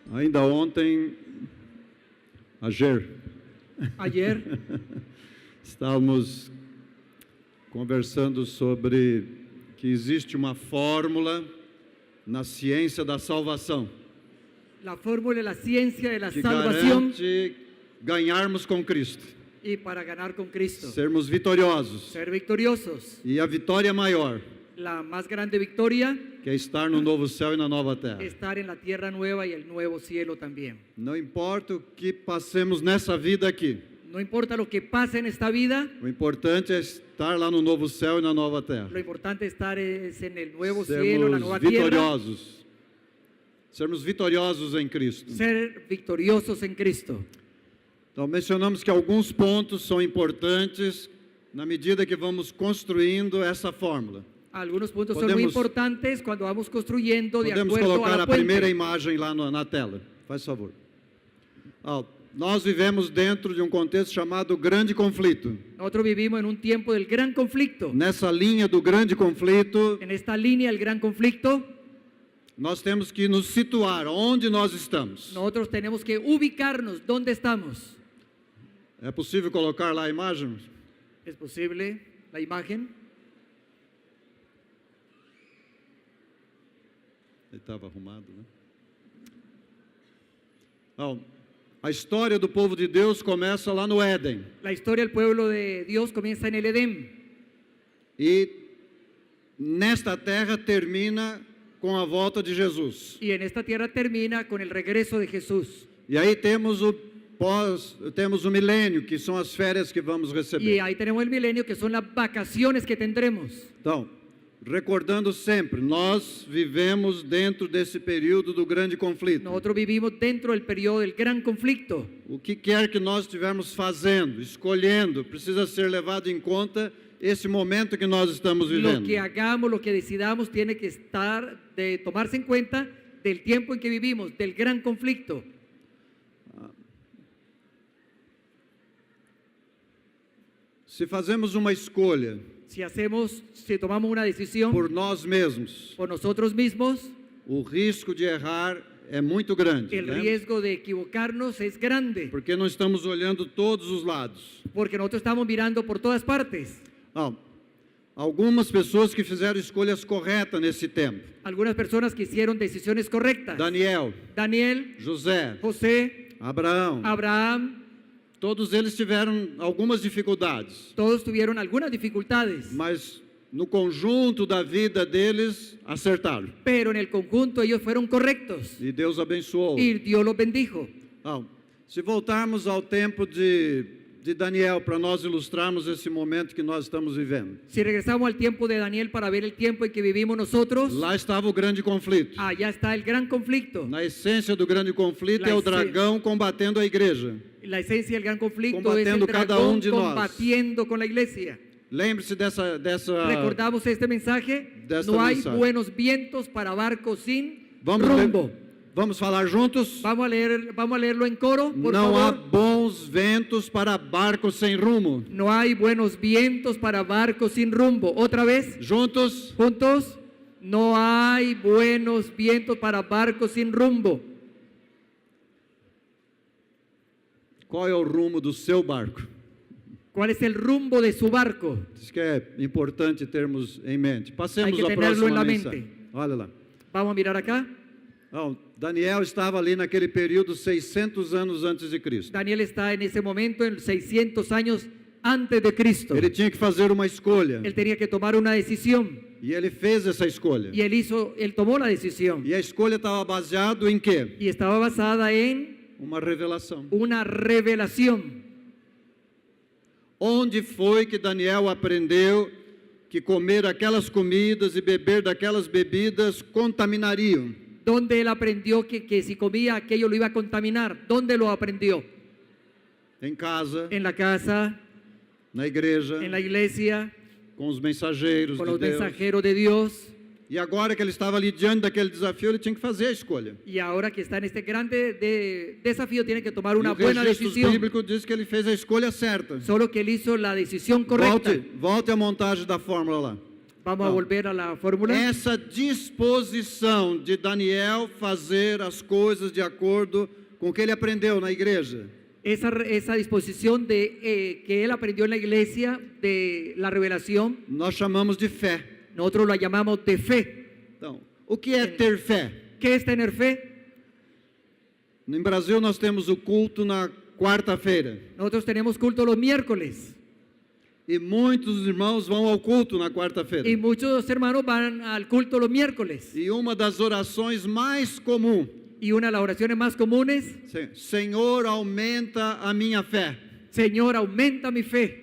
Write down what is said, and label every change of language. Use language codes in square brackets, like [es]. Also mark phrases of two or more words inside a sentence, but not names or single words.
[pt] Ainda ontem, ayer, estávamos conversando sobre que existe uma fórmula na ciência da salvação. [es] La fórmula de la ciencia de la [pt] Que [es] salvación [pt] garante ganharmos com Cristo, [es] y para ganar con Cristo. [pt] sermos vitoriosos. [es] Ser victoriosos. [pt] E a vitória maior, [es] La más grande victoria, [pt] que é estar no novo céu e na nova terra. [es] estar en la tierra nueva y el nuevo cielo también. [pt] Não importa o que passemos nessa vida aqui, [es] No importa lo que pase en esta vida, [pt] o importante é estar lá no novo céu e na nova terra. [es] lo importante estar es en el nuevo cielo, la [pt] Sermos [es] nueva tierra. [pt] vitoriosos. Sermos vitoriosos em Cristo. [es] Ser victoriosos en Cristo. [pt] Então, mencionamos que alguns pontos são importantes na medida que vamos construindo essa fórmula. [es] Algunos puntos son muy importantes cuando vamos construyendo de [pt] Podemos [es] acuerdo a [pt] colocar [es] la [pt] a primeira [es] puente. [pt] imagem lá na tela, faz favor. Nós vivemos dentro de um contexto chamado grande conflito. [es] Nosotros vivimos en un tiempo del gran conflicto. [pt] Nessa linha do grande conflito, [es] En esta línea del gran conflicto, [pt] nós temos que nos situar onde nós estamos. [es] nosotros tenemos que ubicarnos dónde estamos. [pt] É possível colocar lá a imagem? [es] ¿Es posible la imagen? [pt] Ele estava arrumado, né? A história do povo de Deus começa lá no Éden. [es] La historia del pueblo de Dios comienza en el Edén. [pt] E nesta terra termina com a volta de Jesus. [es] Y en esta tierra termina con el regreso de Jesús. [pt] E aí temos o milênio, que são as férias que vamos [es] Y [pt] receber. [es] ahí tenemos el milenio, que son las vacaciones que tendremos. [pt] Então, recordando sempre, nós vivemos dentro desse período do grande conflito. [es] Nosotros vivimos dentro del periodo del gran conflicto. [pt] O que quer que nós estivermos fazendo, escolhendo, precisa ser levado em conta esse momento que nós estamos [es] Lo [pt] vivendo. [es] que hagamos, lo que decidamos, tiene que tomarse en cuenta del tiempo en que vivimos, del gran conflicto. [pt] Se fazemos uma escolha [es] Si tomamos una decisión [pt] por nós mesmos, [es] por nosotros mismos, [pt] o risco de errar é muito grande, [es] el [pt] né? [es] riesgo de equivocarnos es grande, [pt] Porque não estamos olhando todos os lados. [es] porque nosotros estamos mirando por todas partes. [pt] Algumas pessoas que fizeram escolhas corretas nesse tempo. [es] Algunas personas que hicieron decisiones correctas. [pt] Daniel, [es] Daniel, [pt] José, [es] José, [pt] Abraão, [es] Abraham, [pt] todos eles tiveram algumas dificuldades, [es] todos tuvieron algunas dificultades, [pt] mas no conjunto da vida deles acertaram. [es] pero en el conjunto ellos fueron correctos [pt] E Deus abençoou. [es] y Dios los bendijo. [pt] Se voltarmos ao tempo de Daniel, para nós ilustrarmos esse momento que nós estamos vivendo. [es] Si regresamos al tiempo de Daniel para ver el tiempo en que vivimos nosotros, [pt] Lá estava o grande conflito. [es] allá está el gran conflicto. [pt] Na essência do grande conflito [es] La [pt] é o esse- dragão combatendo a igreja. [es] La esencia del gran conflicto es el Combatiendo cada dragón de nós. combatiendo con la iglesia. [pt] Lembre-se dessa [es] Recordamos este mensaje. [pt] Desta [es] No hay mensaje. buenos vientos para barcos sin [pt] Vamos [es] rumbo. [pt] Vamos falar juntos? [es] Vamos a leerlo en coro, por [pt] Não há [es] favor. [pt] bons ventos para barcos sem rumo. [es] No hay buenos vientos para barcos sin rumbo. Otra vez, [pt] Juntos? [es] juntos. No hay buenos vientos para barcos sin rumbo. [pt] Qual é o rumo do seu barco? [es] ¿Cuál es el rumbo de su barco? [pt] Isso que é importante termos em mente. Passemos [es] Hay que [pt] a [es] tenerlo en [pt] próxima [es] la [pt] mensagem. [es] mente. [pt] Olha lá. [es] Vamos a mirar acá. [pt] Daniel estava ali naquele período 600 anos antes de Cristo. [es] Daniel está en ese momento en 600 años antes de Cristo. [pt] Ele tinha que fazer uma escolha. [es] Él tenía que tomar una decisión [pt] E ele fez essa escolha. [es] y él tomó la decisión [pt] E a escolha estava baseada em quê? [es] y estaba basada en [pt] Uma revelação. [es] una revelación. [pt] Onde foi que Daniel aprendeu que comer aquelas comidas e beber daquelas bebidas contaminariam? [es] ¿Dónde él aprendió que si comía aquello lo iba a contaminar? ¿Dónde lo aprendió? [pt] Em casa, [es] En la casa, [pt] na igreja, [es] en la iglesia, [pt] com os mensageiros [es] con [pt] de [es] los [pt] Deus. [es] mensajeros de Dios. [pt] E agora que ele estava ali diante daquele desafio, ele tinha que fazer a escolha. [es] Y ahora que está en este grande desafío, tiene que tomar una [pt] E o [es] buena [pt] registro [es] decisión. [pt] bíblico diz que ele fez a escolha certa. [es] Solo que él hizo la decisión correcta. [pt] Volte a montagem da fórmula lá. [es] Vamos a volver a la fórmula. [pt] Essa disposição de Daniel fazer as coisas de acordo com o que ele aprendeu na igreja. [es] Esa disposición de que él aprendió en la iglesia de la revelación, [pt] Nós chamamos de fé. [es] nosotros la llamamos de fe. [pt] Então, o que é ter fé? [es] ¿Qué es tener fe? [pt] No Brasil nós temos o culto na quarta-feira. [es] Nosotros tenemos culto los miércoles [pt] E muitos irmãos vão ao culto na quarta-feira. [es] y muchos hermanos van al culto los miércoles. [pt] E uma das orações mais comuns, [es] Y una de las oraciones más comunes, [pt] Senhor, aumenta a minha fé. [es] Señor, aumenta mi fe.